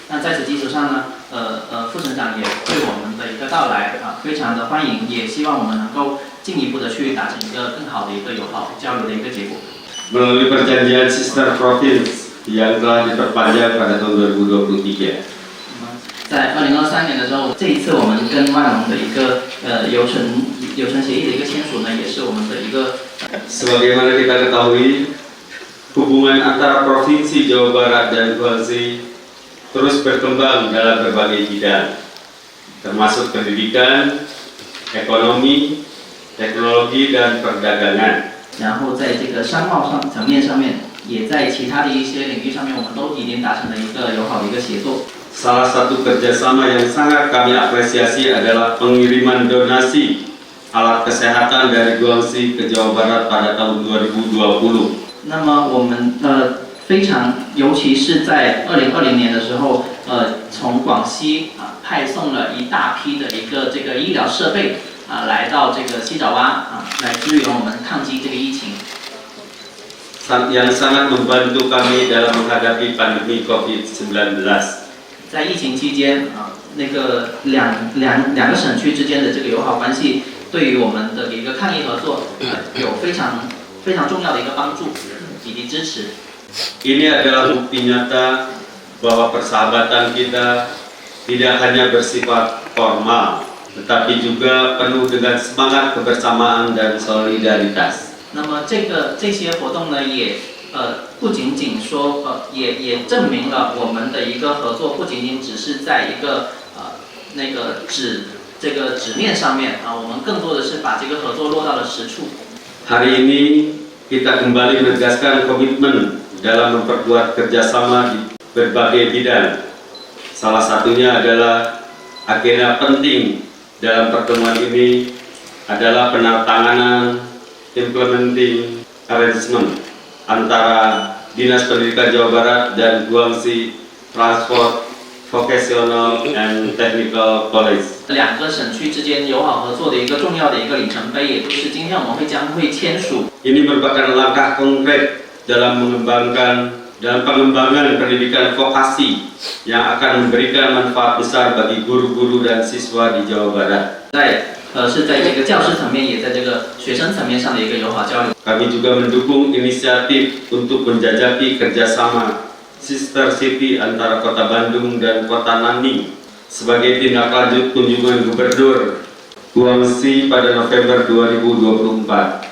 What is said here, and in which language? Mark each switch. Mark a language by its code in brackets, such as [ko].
[zh] 那在此基础上呢，副省长也对我们的一个到来非常的欢迎，也希望我们能够进一步的去达成一个更好的一个友好交流的一个结果。 [id] Melalui perjanjian Sister Province yang telah diperpanjang pada tahun 2023. [zh] 在2023年的时候，这一次我们跟万隆的一个友城协议的一个签署呢，也是我们的一个。 [id] Sebagaimana kita ketahui, hubungan antara Provinsi Jawa Barat dan Guangxi terus berkembang dalam berbagai bidang, termasuk pendidikan, ekonomi, teknologi dan perdagangan. [zh] 然后在这个商贸层面上面，也在其他的一些领域上面，我们都已经达成了一个友好的一个协作。 [id] Salah satu kerjasama yang sangat kami apresiasi adalah pengiriman donasi alat kesehatan dari Guangxi ke Jawa Barat pada tahun 2020. [zh] 那么我们非常，尤其是在2020年的时候，从广西派送了一大批的一个这个医疗设备来到这个西爪哇来支援我们抗击这个疫情。 [id] Yang sangat membantu kami dalam menghadapi pandemi COVID-19. [zh] 在疫情期间那个两个省区之间的这个友好关系，对于我们的一个抗疫合作有非常重要的一个帮助以及支持。 [id] Ini adalah bukti nyata bahwa persahabatan kita tidak hanya bersifat formal, tetapi juga penuh dengan semangat kebersamaan dan solidaritas. [zh] 那么这些活动呢，也不仅仅说也证明了我们的一个合作不仅仅只是在一个那个纸面上面我们更多的是把这个合作落到了实处。 [id] Hari ini kita kembali menegaskan komitmen dalam memperkuat kerjasama di berbagai bidang. Salah satunya adalah agenda penting dalam pertemuan ini adalah penandatanganan implementing arrangement antara Dinas Pendidikan Jawa Barat dan Guangxi Transport Vocational and Technical College. [zh] 两个省区之间友好合作的一个重要的一个里程碑，也就是今天我们将会签署。 [id] Ini merupakan langkah konkret dalam pengembangan pendidikan vokasi yang akan memberikan manfaat besar bagi guru-guru dan siswa di Jawa Barat. [zh] 是在这个教师层面，也在这个学生层面上的一个友好交流。 [id] Kami juga mendukung inisiatif untuk menjajaki kerjasama Sister City antara Kota Bandung dan Kota Nanning sebagai tindak lanjut kunjungan Gubernur Guangxi pada November 2024.